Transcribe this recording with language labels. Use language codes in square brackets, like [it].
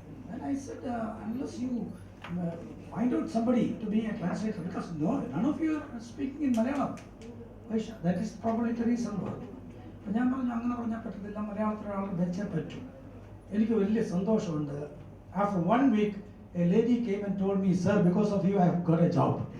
[en] And I said, unless you find out somebody to be a translator, because none of you are speaking in Malayalam. That is probably the reason why. [ml] ഞാൻ പറഞ്ഞു അങ്ങനെ പറഞ്ഞാൽ പറ്റത്തില്ല, മലയാളത്തിൽ ഒരാൾ വെച്ചേ പറ്റൂ. എനിക്ക് വലിയ സന്തോഷമുണ്ട്. [en] After 1 week, a lady came and told me, sir, because of you I have got a job.